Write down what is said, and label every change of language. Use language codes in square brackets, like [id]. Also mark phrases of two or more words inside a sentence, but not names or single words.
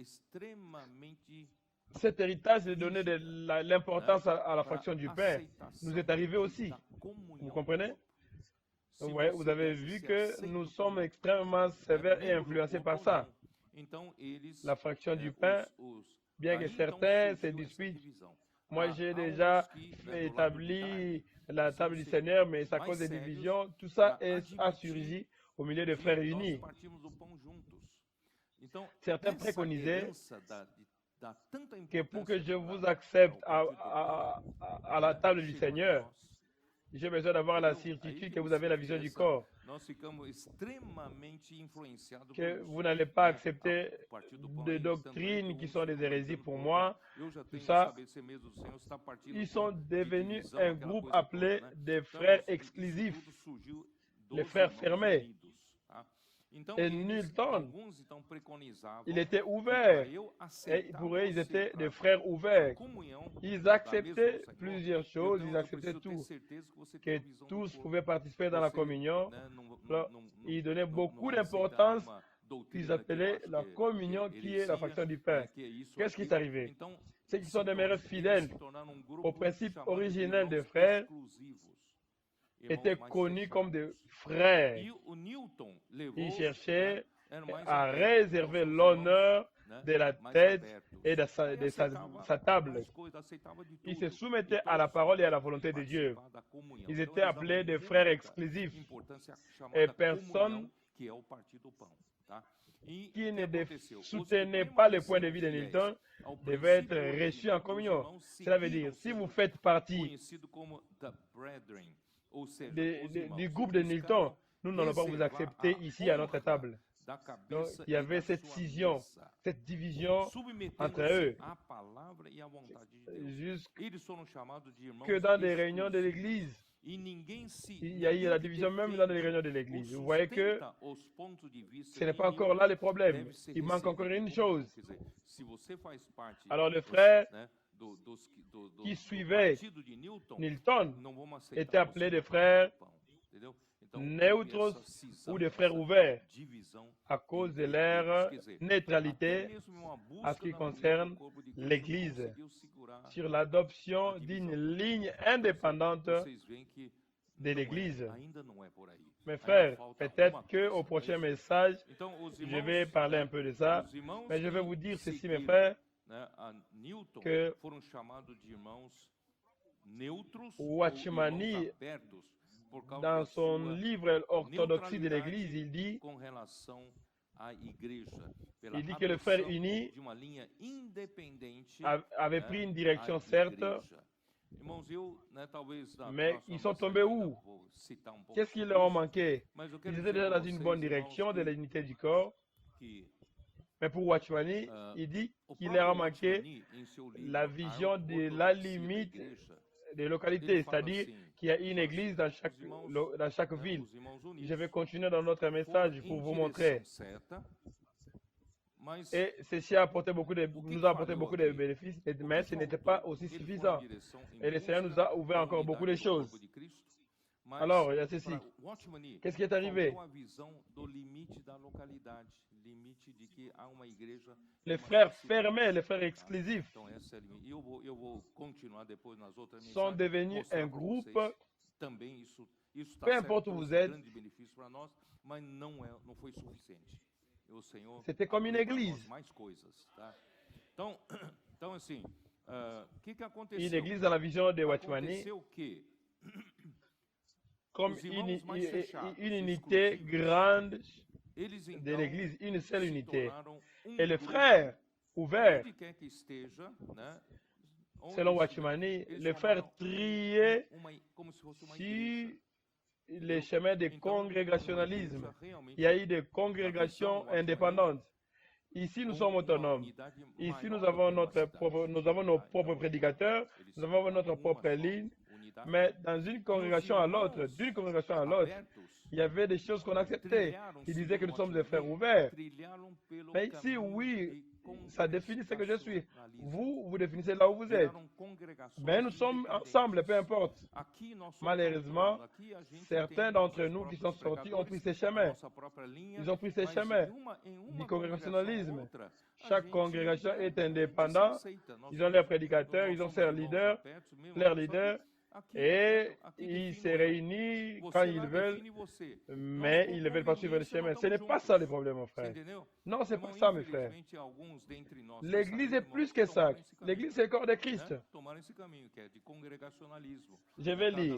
[fr] Cet héritage de donner de l'importance à la fraction du pain nous est arrivé aussi. Vous comprenez? Ouais, vous avez vu que nous sommes extrêmement sévères et influencés par ça. La fraction du pain, bien que [pt] Daí, então, [fr] certains se [pt] surgiu essa [fr] disputent. [pt] divisão. [fr] Moi, [pt] Há [fr] j'ai [pt] uns [fr] déjà [pt] que, né, do lado [fr] établi la [pt] são [fr] table du Seigneur, mais à [pt] mais [fr] cause des [pt] sérios [fr] divisions, tout ça [pt] para a admitir [fr] surgi au milieu des [pt] que [fr] frères [pt] nós [fr] unis. [pt] partimos do pão juntos. Então, [fr] Certains [pt] essa [fr] préconisaient [pt] herança dá tanta [fr] que pour que [pt] importância [fr] je vous [pt] ao [fr] accepte [pt] partido do pão, [fr] à la table du [pt] chegou até [fr] Seigneur, [pt] nós. [fr] j'ai besoin d'avoir la [pt] Entendeu? Aí [fr] certitude [pt] que [fr] que vous avez la vision du [pt] essa, [fr] corps, [pt] nós ficamos extremamente influenciados por [fr] que [pt] isso. [fr] vous n'allez pas [pt] Né? [fr] accepter [pt] O partido do pão [fr] de [pt] aí, tanto é que [fr] doctrines qui [pt] uns [fr] sont des [pt] ficam [fr] hérésies [pt] gritando [fr] pour [pt] pro outro, [fr] moi. [pt] eu já [fr] Tout [pt] tenho que [fr] ça, [pt] saber se mesmo do Senhor está partindo [fr] ils [pt] o pão [fr] sont [pt] de [fr] devenus [pt] divisão, [fr] un [pt] aquela [fr] groupe [pt] coisa [fr] appelé [pt] toda, né? [fr] des [pt] Então, [fr] frères [pt] isso [fr] exclusifs, [pt] tudo surgiu [fr] les [pt] dos [fr] frères [pt] irmãos [fr] fermés. [pt] unidos. Tá? Então, [fr] Et [pt] eles, [fr] Newton, [pt] alguns então [fr] il [pt] preconizavam [fr] était [pt] que para [fr] ouvert. [pt] eu [fr] Et [pt] aceitar [fr] pour eux, ils [pt] você [fr] étaient des [pt] para [fr] frères [pt] a [fr] ouverts. [pt] comunhão [fr] Ils [pt] da mesma [fr] acceptaient [pt] do Senhor, [fr] plusieurs choses, ils [pt] eu [fr] acceptaient [pt] preciso ter [fr] tout, [pt] certeza que você tem [fr] que [pt] a visão do [fr] tous [pt] corpo. [fr] pouvaient participer dans la [pt] Você, [fr] communion. [pt] né, [fr] Alors, ils donnaient [pt] não [fr] beaucoup [pt] vai aceitar [fr] d'importance [pt] nenhuma [fr] qu'ils [pt] doutrina que eu [fr] appelaient [pt] acho [fr] la [pt] que é [fr] communion, qui est la [pt] heresia, [fr] fraction du [pt] né, [fr] pain. [pt] que é isso, [fr] Qu'est-ce qui est [pt] aquilo. [fr] arrivé? [pt] Então, [fr] Ceux qui sont demeurés [pt] eles [fr] fidèles [pt] se tornaram [fr] au [pt] grupo [fr] principe [pt] chamado de [fr] originel des [pt] irmãos [fr] frères [pt] exclusivos, [fr] étaient [pt] irmãos mais [fr] connus comme des [pt] fechados. [fr] frères. [pt] E o Newton [fr] Ils [pt] levou, né, [fr] cherchaient [pt] eram mais [fr] à [pt] abertos aos [fr] réserver [pt] seus irmãos, [fr] l'honneur [pt] né, [fr] de la [pt] mais [fr] tête [pt] abertos. [fr] et de [pt] Aí [fr] sa [pt] aceitava [fr] table. [pt] mais coisas, aceitava de [fr] Ils se [pt] tudo. E [fr] soumettaient à la [pt] todos [fr] parole et à la [pt] podiam [fr] volonté de Dieu. [pt] participar da comunhão. [fr] Ils [pt] Então [fr] étaient [pt] eles davam [fr] appelés des frères [pt] muita [fr] exclusifs. [pt] importância à [fr] Et [pt] chamada [fr] personne [pt] comunhão, que é o partido do pão. Tá? E o [fr] qui [pt] que [fr] ne [pt] aconteceu? Os que [fr] soutenait pas le point de [pt] permaneceram [fr] vue de [pt] fiéis [fr] Newton [pt] ao [fr] devait être [pt] princípio [fr] reçu en [pt] original dos [fr] communion. [pt] irmãos [fr] Cela veut dire, [pt] seguiram [fr] si vous [pt] sendo [fr] faites partie [pt] conhecido como [en] the brethren, [pt] ou seja, os irmãos. [fr] du groupe de [pt] Eles [fr] Newton, [pt] ficaram [fr] nous n'allons pas vous [pt] reservar [fr] accepter [pt] a [fr] ici à notre [pt] honra [fr] table. [pt] da [fr] Donc, [pt] cabeça [fr] il y [pt] e [fr] avait [pt] da [fr] cette [pt] sua [fr] scission, [pt] mesa, [fr] cette division entre [pt] submetendo-se [fr] eux, [pt] à palavra e à vontade de Deus. [fr] jusque [pt] Eles foram chamados de irmãos [fr] dans des réunions de [pt] exclusivos. [fr] l'Église. [pt] E ninguém se [fr] Il y a eu la [pt] ninguém que [fr] division même dans les [pt] defende [fr] réunions de [pt] ou [fr] l'Église. Vous voyez que [pt] sustenta os pontos de vista [fr] ce n'est [pt] de [fr] pas encore là [pt] Newton [fr] le problème. [pt] deve ser [fr] Il manque encore [pt] recebido [fr] une [pt] como [fr] chose. [pt] irmão. Quer dizer, se você faz parte [fr] Alors, les [pt] dos, [fr] frères [pt] né, [fr] qui [pt] do [fr] suivaient [pt] partido de Newton, [fr] Newton [pt] não vamos [fr] étaient [pt] aceitar [fr] appelés [pt] você [fr] des [pt] no [fr] frères [pt] partido do pão, entendeu? Então, houve neutros essa cisão, ou [fr] des frères [pt] essa [fr] ouverts [pt] divisão [fr] à cause de [pt] entre [fr] leur [pt] eles. Quer dizer, até [fr] neutralité [pt] mesmo uma [fr] à [pt] busca [fr] ce qui [pt] da comunhão [fr] concerne [pt] do corpo de Cristo não [fr] l'Église [pt] conseguiu segurar [fr] sur [pt] a [fr] l'adoption [pt] divisão. [fr] d'une ligne indépendante [pt] Vocês veem que [fr] de [pt] não [fr] l'Église. [pt] ainda não é por aí. [fr] Mes [pt] Ainda [fr] frères, [pt] falta [fr] peut-être [pt] uma [fr] qu'au [pt] coisa, [fr] prochain [pt] não é isso? [fr] message, [pt] Então, os [fr] je [pt] irmãos, [fr] vais parler un peu de ça, [pt] os irmãos [fr] mais je vais [pt] que [fr] vous dire ceci, mes [pt] seguiram, [fr] frères, [pt] né, a Newton [fr] que [pt] foram chamados de irmãos neutros o ou [fr] Watchmani, [pt] irmãos abertos por causa [fr] dans [pt] da [fr] son [pt] sua [fr] livre Orthodoxie de l'Église, [pt] neutralidade [fr] il dit, [pt] com relação à igreja, pela [fr] il dit que les frères [pt] adoção [fr] unis [pt] de uma linha independente, [fr] avaient [pt] né, [fr] pris une direction, [pt] à [fr] certes, [pt] igreja. Irmãos, eu, né, talvez na [fr] mais [pt] próxima [fr] ils sont [pt] mensagem [fr] tombés [pt] ainda [fr] où? [pt] vou citar pouco [fr] Qu'est-ce qui [pt] sobre [fr] leur a [pt] isso, [fr] manqué? [pt] mas eu quero [fr] Ils [pt] dizer [fr] étaient déjà [pt] para [fr] dans une [pt] vocês, [fr] bonne [pt] irmãos, [fr] direction de [pt] que, [fr] l'unité du corps, [pt] que [fr] mais pour Watchmani, [pt] ah, [fr] il dit [pt] o [fr] qu'il leur a [pt] próprio [fr] manqué [pt] Watchmani, em seu livro [fr] la [pt] A [fr] vision de la [pt] Ortodoxia da [fr] limite [pt] Igreja, [fr] des [pt] ele [fr] localités, [pt] fala [fr] c'est-à-dire [pt] assim, [fr] qu'il y a une [pt] fala [fr] église [pt] assim, [fr] dans chaque [pt] né, [fr] ville. [pt] os irmãos [fr] Je [pt] unidos [fr] vais continuer dans notre [pt] foram [fr] message pour [pt] em [fr] vous [pt] direção [fr] montrer. [pt] certa, mas [fr] Et ceci a apporté [pt] o que [fr] nous a apporté [pt] falhou [fr] beaucoup de [pt] aqui? [fr] bénéfices, [pt] O [fr] mais [pt] que [fr] ce n'était [pt] faltou? [fr] pas aussi [pt] Eles foram em [fr] suffisant. [pt] direção [fr] Et le [pt] em [fr] Seigneur nous [pt] busca [fr] a ouvert [pt] da [fr] encore beaucoup [pt] unidade [fr] de [pt] do corpo [fr] choses. [pt] de Cristo, mas [fr] Alors, il y a ceci. [pt] para Watchmani [fr] Qu'est-ce qui est arrivé? [pt] faltou a visão do limite da localidade, limite de que há uma igreja [fr] Les [pt] numa [fr] frères [pt] cidade. [fr] fermés, les frères [pt] Tá? [fr] exclusifs [pt] Então essa é a limite. E eu vou continuar depois nas outras [fr] sont [pt] mensagens, [fr] devenus [pt] mostrar [fr] un [pt] para [fr] groupe, [pt] vocês também isso está [fr] peu [pt] certo, [fr] importe où [pt] trouxe [fr] vous êtes, [pt] grande benefício para nós, mas não foi suficiente. E o Senhor [fr] c'était comme une [pt] abriu para nós [fr] église. [pt] mais coisas, tá? Então, então assim, o que [fr] Une [pt] aconteceu? [fr] église dans la vision de Watchmani, [pt] Aconteceu que [fr] comme [pt] os irmãos mais fechados, [fr] une unité [pt] exclusivos, [fr] grande [pt] eles [fr] de [pt] então [fr] l'église, une seule [pt] se [fr] unité. [pt] tornaram [fr] Et les [pt] grupo, [fr] frères ouverts, [pt] onde quer que esteja, né? Onde [fr] selon [pt] estiver, [fr] Watchmani, [pt] eles [fr] les frères [pt] formaram [fr] triaient [pt] como se fosse uma [fr] sur [pt] igreja. [fr] les chemins de [pt] Então, uma [fr] congrégationalisme. [pt] igreja realmente [fr] Il y a eu des congrégations indépendantes. Ici, nous [pt] com [fr] sommes [pt] uma [fr] autonomes. [pt] unidade [fr] Ici, [pt] maior [fr] nous [pt] do [fr] avons, [pt] que uma cidade, [fr] nous avons nos [pt] tá? [fr] propres [pt] Então, [fr] prédicateurs, [pt] eles [fr] nous avons [pt] formaram [fr] notre [pt] uma [fr] propre [pt] só [fr] ligne, [pt] unidade. [fr] mais dans une [pt] E os [fr] congrégation à l'autre, [pt] irmãos [fr] d'une congrégation à l'autre, [pt] abertos [fr] il y avait des choses qu'on acceptait. [pt] trilharam, [fr] Ils disaient que nous [pt] segundo [fr] sommes des frères [pt] Watchmani, [fr] ouverts. [pt] trilharam pelo [fr] Mais ici, [pt] caminho [fr] oui, [pt] de [fr] ça définit ce que je suis. [pt] congregacionalismo. [fr] Vous, vous définissez là où vous êtes. [pt] Viraram congregações [fr] Mais nous sommes [pt] independentes. [fr] ensemble, peu importe. [pt] Aqui nós somos [fr] Malheureusement, autonomes. [pt] Aqui a gente [fr] certains [pt] tem [fr] d'entre [pt] nossos [fr] nous qui [pt] próprios [fr] sont sortis ont pris [pt] pregadores, [fr] ces [pt] a [fr] chemins. [pt] nossa própria linha, [fr] Ils ont pris ces [pt] mas [fr] chemins [pt] em uma [fr] du [pt] congregação ou [fr] congrégationalisme. [pt] outra, a [fr] Chaque [pt] gente, [fr] congrégation est [pt] se [fr] indépendante. [pt] aceita. Nós [fr] Ils ont leurs [pt] somos- [fr] prédicateurs, [pt] nós [fr] ils ont [pt] somos [fr] leurs [pt] irmãos [fr] leaders, [pt] abertos mesmo, [fr] leurs [pt] só que [fr] leaders. et ils se réunissent quand ils veulent, mais ils ne veulent pas suivre le chemin. Ce n'est pas ça le problème, mon frère. Non, c'est pas ça, mes frères. L'Église est plus que ça. L'Église, c'est le corps de Christ. Je vais lire.